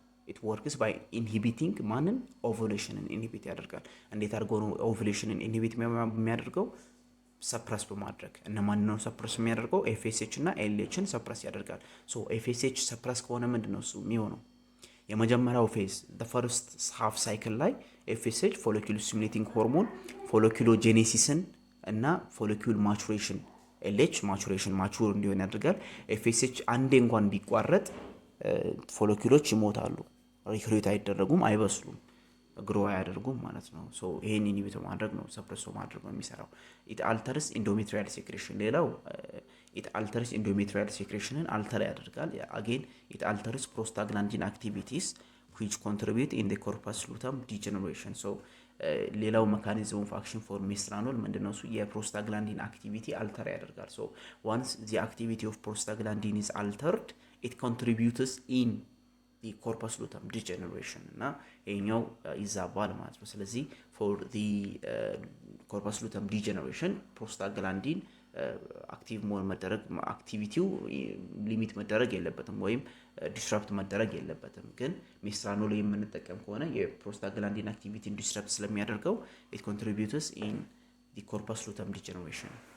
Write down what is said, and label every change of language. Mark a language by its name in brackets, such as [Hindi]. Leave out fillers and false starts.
[English] it works by inhibiting [Amharic] ማንን? ovulationን ኢንሂቢት ያደርጋል። እንዴት አድርጎ ነው ovulationን ኢንሂቢት የሚያደርገው? ሰፕረስ በማድረግ። እነማን ነው ሰፕረስ የሚያደርገው? FSH እና LHን ሰፕረስ ያደርጋል። FSH ሰፕረስ ከሆነ ምንድነው እሱ የሚሆነው? የመጀመሪያው ፌዝ the first half cycle ላይ FSH follicle stimulating hormone folliculogenesisን እና follicle maturation LH ማቹሬሽን ማቹር እንዲሆን ያደርጋል። FSH አንዴ እንኳን ቢቋረጥ ፎሎኪሎች ይሞታሉ፣ ሪክሩት አይደረጉም፣ አይበስሉም፣ ግሮ አያደርጉም ማለት ነው። ይሄን ኢንሂቢት ማድረግ ነው፣ ሰፕረስ ማድረግ ነው የሚሰራው። [English] ኢት አልተርስ ኢንዶሜትሪያል ሴክሬሽን። [Amharic] ሌላው ኢት አልተርስ ኢንዶሜትሪያል ሴክሬሽንን አልተር ያደርጋል። [English] አጌን ኢት አልተርስ ፕሮስታግላንዲን አክቲቪቲስ which contribute in the corpus luteum degeneration. [Amharic] ሌላው mechanism of action for ሜስትራኖል ምንድነው? የፕሮስታግላንዲን አክቲቪቲ አልተር ያደርጋል። [English] once the activity of prostaglandin is altered it contributes in the corpus luteum degeneration [Amharic] እና ይሄኛው ይዛባል ማለት ነው። ስለዚህ for the corpus luteum degeneration prostaglandin አክቲቭ መሆን መደረግ አክቲቪቲው ሊሚት መደረግ የለበትም ወይም ዲስራፕት መደረግ የለበትም። ግን ሚስትራኖል የምንጠቀም ከሆነ የፕሮስታግላንዲን አክቲቪቲን ዲስራፕት ስለሚያደርገው [English] ኢት ኮንትሪቢዩትስ ኢን ዲ ኮርፐስ ሉተም ዲጀነሬሽን።